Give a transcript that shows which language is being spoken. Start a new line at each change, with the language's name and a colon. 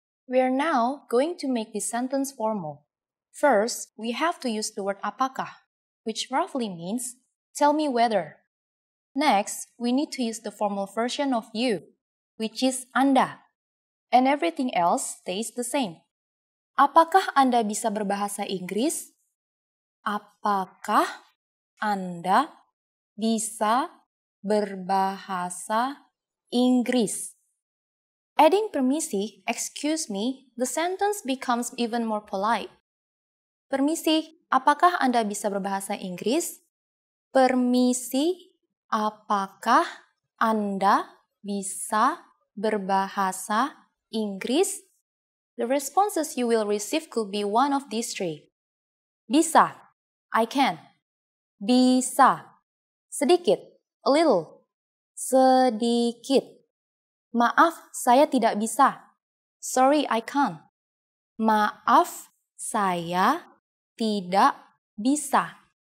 English: We are now going to make this sentence formal. First, we have to use the word apakah, which roughly means tell me whether. Next, we need to use the formal version of you, which is Anda. And everything else stays the same.
Indonesian: Apakah Anda bisa berbahasa Inggris? Apakah Anda bisa berbahasa Inggris?
English: Adding permisi, excuse me, the sentence becomes even more polite.
Indonesian: Permisi, apakah Anda bisa berbahasa Inggris? Permisi, Apakah Anda bisa berbahasa Inggris?
English: The responses you will receive could be one of these three. Bisa, I can.
Indonesian: Bisa, sedikit,
English: a little.
Indonesian: Sedikit. Maaf, saya tidak bisa.
English: Sorry, I can't.
Indonesian: Maaf, saya tidak bisa.